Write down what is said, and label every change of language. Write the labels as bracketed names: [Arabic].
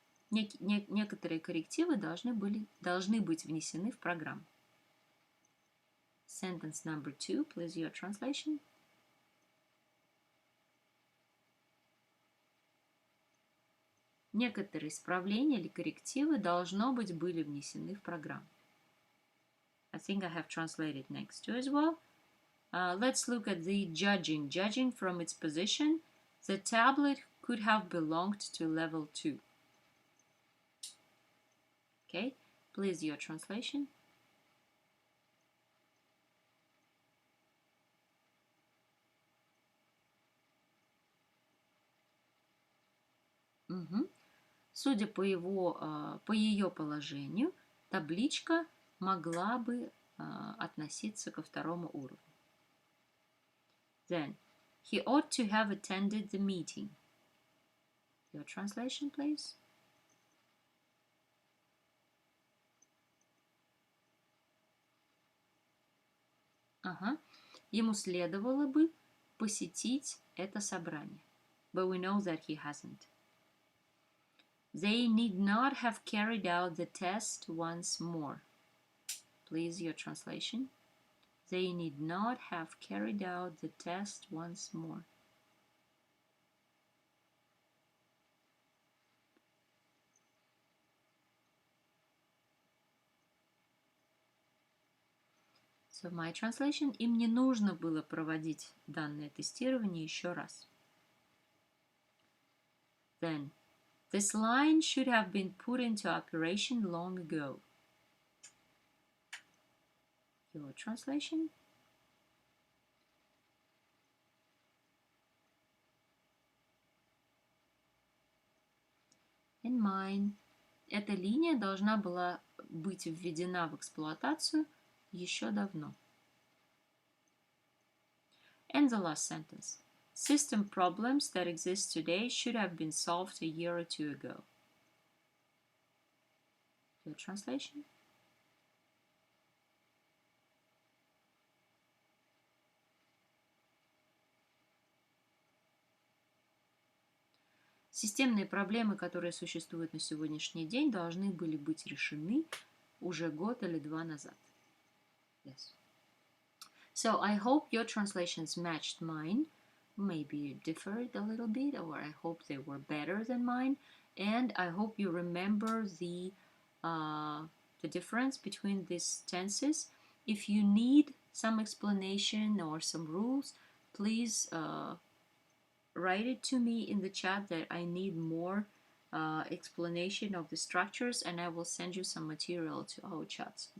[Russian] некоторые коррективы должны быть внесены в программу. [English] Sentence number 2, please your translation. [Russian] Некоторые исправления или коррективы должно быть были внесены в программу. [English] I think I have translated next too as well. Let's look at the judging. Judging from its position, the tablet could have belonged to level 2. Okay, please your translation. [Russian] Судя по ее положению, табличка могла бы относиться ко второму уровню. [English] Then, he ought to have attended the meeting. Your translation, please. [Russian] Ему следовало бы посетить это собрание. [English] But we know that he hasn't. They need not have carried out the test once more. Please, your translation. They need not have carried out the test once more. So my translation. [Russian] Им не нужно было проводить данное тестирование еще раз. [English] Then, this line should have been put into operation long ago. Your translation. And mine. [Russian] Эта линия должна была быть введена в эксплуатацию еще давно. [English] And the last sentence. System problems that exist today should have been solved a year or two ago. Your translation? [Russian] Системные проблемы, которые существуют на сегодняшний день, должны были быть решены уже год или два назад. [English] Yes. So I hope your translations matched mine. Maybe it differed a little bit, or I hope they were better than mine. And I hope you remember the difference between these tenses. If you need some explanation or some rules, please write it to me in the chat that I need more explanation of the structures, and I will send you some material to our chats.